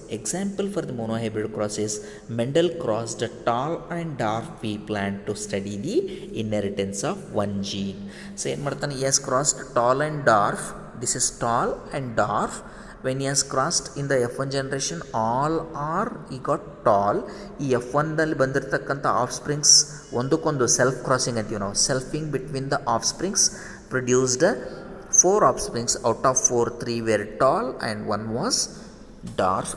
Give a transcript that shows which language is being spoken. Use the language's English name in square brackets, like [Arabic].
[English] Example for the monohybrid cross is Mendel crossed a tall and dwarf pea plant to study the inheritance of one gene. So [Kannada] ಏನು ಮಾಡ್ತಾನೆ? [English] he has crossed tall and dwarf. This is tall and dwarf. When he has crossed in the F1 generation, all are he got tall. [Kannada] ಈ F1ದಲ್ಲಿ ಬಂದಿರತಕ್ಕಂಥ of springs ಒಂದಕ್ಕೊಂದು self crossing ಅಂತೀವಿ ನಾವು. [English] Selfing between the offsprings produced 4 offsprings. Out of 4, 3 were tall and 1 was dwarf.